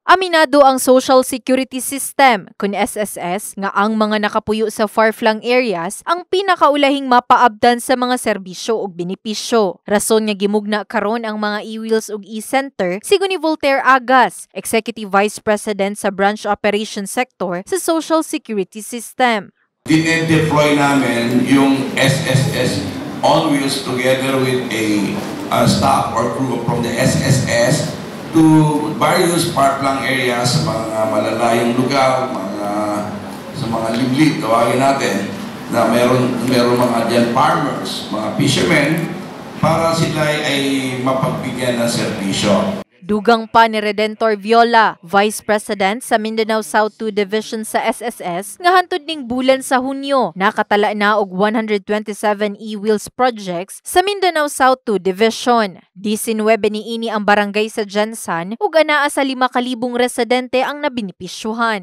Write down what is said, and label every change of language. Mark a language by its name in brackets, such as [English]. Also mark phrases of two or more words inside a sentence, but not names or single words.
[Cebuano] Aminado ang Social Security System kun SSS nga ang mga nakapuyo sa [English] far-flung areas [Cebuano] ang pinakaulahing mapaabdan sa mga serbisyo ug benepisyo. Rason nga gimugna karon ang mga e-wheels ug e-center sigon ni Voltaire Agas, Executive Vice President sa Branch Operations Sector sa Social Security System. [Filipino] Dinedeploy namin yung SSS on wheels [English] together with a staff or crew from the SSS to various far-flung areas [Filipino] sa mga malalayong lugar, sa mga liblib, tawagin natin, na meron mga dyan farmers, mga fishermen, para sila ay mapagbigyan ng serbisyo. [Cebuano] Dugang pa ni Redentor Viola, Vice President sa Mindanao South 2 Division sa SSS, nga hantod ning bulan sa Hunyo, nakatala na og 127 e-wheels projects sa Mindanao South 2 Division. 19 niini ang barangay sa Jansan ug anaa sa 5,000 residente ang nabinipisyuhan.